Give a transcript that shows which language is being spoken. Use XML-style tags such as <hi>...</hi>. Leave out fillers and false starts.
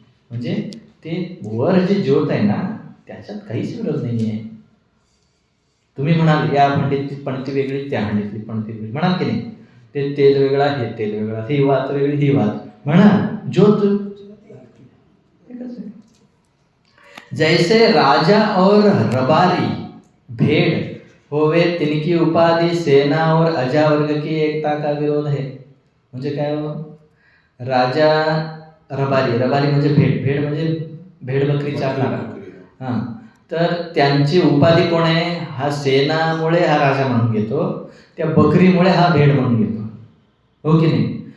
<mr>म्हणजे ते वर जे ज्योत आहे ना त्याच्यात काहीच विरोध नाही आहे. तुम्ही म्हणाल या हंडीतली पणती वेगळी, त्या हंडीतली पणती वेगळी म्हणाल की नाही. ते तेल वेगळा, हे तेल वेगळा, ही वात वेगळी, ही वात म्हणा, ज्योत एकच आहे.</mr> <hi>जैसे राजा और रबारी भेड़ होवे तिनकी उपाधि सेना और अजावर्ग की एकता का विरोध है.</hi> <mr>म्हणजे काय हो, राजा रबारी, रबारी म्हणजे भेड, भेड म्हणजे भेड बकरी चारणारा. हां, तर त्यांची उपाधी कोण आहे? हा सेनामुळे हा राजा म्हणून घेतो, त्या बकरीमुळे हा भेड म्हणून घेतो. हो की नाही.</mr>